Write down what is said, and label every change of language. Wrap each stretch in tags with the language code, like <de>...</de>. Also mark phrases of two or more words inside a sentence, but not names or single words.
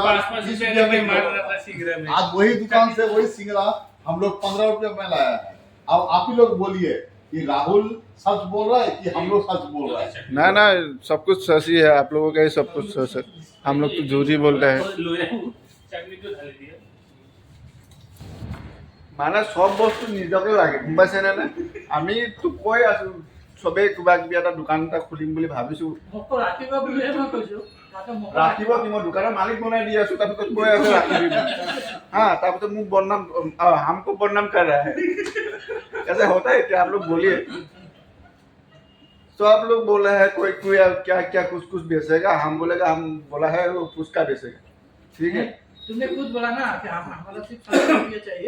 <hi>5-5 रुपए में मार रहा था सिंगड़ा में। आज वही दुकान से वही सिंगड़ा हम लोग 15 रुपये में लाया है। अब आप ही लोग बोलिए कि राहुल सच बोल रहा है कि हम लोग सच बोल रहे हैं। ना सब कुछ सच ही है, आप लोगों का ही सब कुछ सच है। हम लोग तो झूठ ही बोल रहे हैं।</hi> <as>মানে সব বস্তু নিজকে লাগে, গম পাইছেনে নে? আমি তো কৈ আছো চবেই কিবা কিবি এটা দোকান এটা খুলিম বুলি ভাবিছো। ৰাখিব কি, মই দোকানৰ মালিক বনাই দি আছো, তাৰপিছত কৈ আছো ৰাখিবি। हाँ, তাৰপিছত মোক বদনাম,</as> <hi>हमको बदनाम कर रहा है। ऐसे होता है क्या? आप लोग बोलिए। तो आप लोग बोल रहे हैं कोई क्या क्या कुछ बेचेगा, हम बोलेगा हम बोला है वो फुसका बेचेगा। ठीक है, तुमने खुद बोला ना कि हमारा सिर्फ 700 रुपये चाहिए।</hi>